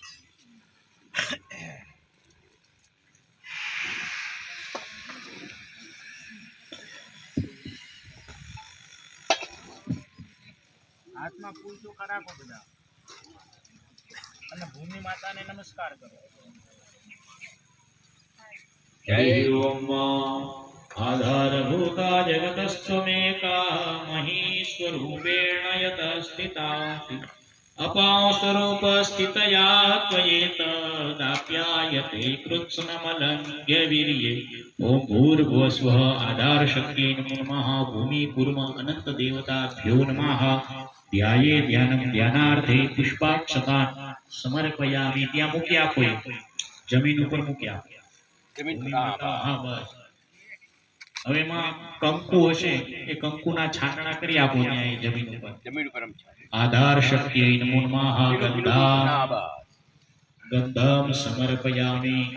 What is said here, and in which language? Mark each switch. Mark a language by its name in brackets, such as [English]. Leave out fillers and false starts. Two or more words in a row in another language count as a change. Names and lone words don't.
[Gujarati] હાથમાં ફૂલ ચોખા રાખો બધા અને ભૂમિ માતાને નમસ્કાર કરો. [Sanskrit] जय ओम आधारभूता जगतस्त्वमेका महीस्वरूपेण यत स्थितासि अपां स्वरूप स्थितया त्वयेत दाप्यायते कृत्स्नमलङ्घ्य वीर्ये ओम भूर्भुवस्वः आधार शक्ति नमो नमः भूमि कूर्म अनंत देवताभ्यो नमः ध्याये ध्यानं ध्यानार्थे पुष्पाक्षतान् समर्पयामि. [Gujarati] ત્યાં મૂકી આપો, જમીન ઉપર મૂકી આપો. હવે એમાં કંકુ હશે એ કંકુના છાંટણા કરી આપો ત્યાં જમીન ઉપર. [Sanskrit] આધાર શક્તિ નમો નમઃ ગંધમ સમર્પયામિ.